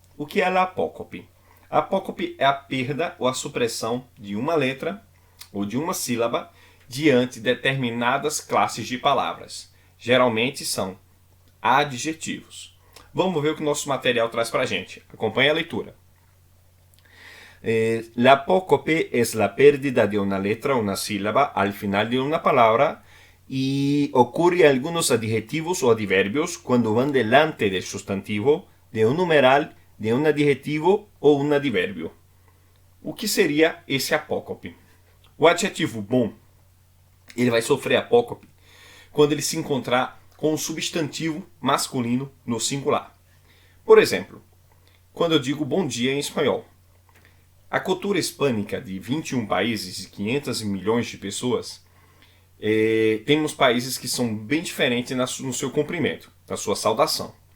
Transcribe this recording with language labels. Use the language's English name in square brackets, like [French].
[Portuguese] O que é l'apócope? Apócope é a perda ou a supressão de uma letra ou de uma sílaba diante de determinadas classes de palavras. Geralmente são adjetivos. Vamos ver o que o nosso material traz para a gente. Acompanhe a leitura. [Spanish] L'apócope es la pérdida de una letra o una sílaba al final de una palabra y ocurre a algunos adjetivos o adverbios cuando van delante del sustantivo, de un numeral, de un adjetivo [Portuguese] ou um advérbio. O que seria esse apócope? O adjetivo bom, ele vai sofrer apócope quando ele se encontrar com um substantivo masculino no singular. Por exemplo, quando eu digo bom dia em espanhol. A cultura hispânica de 21 países e 500 milhões de pessoas, temos países que são bem diferentes no seu cumprimento, na sua saudação.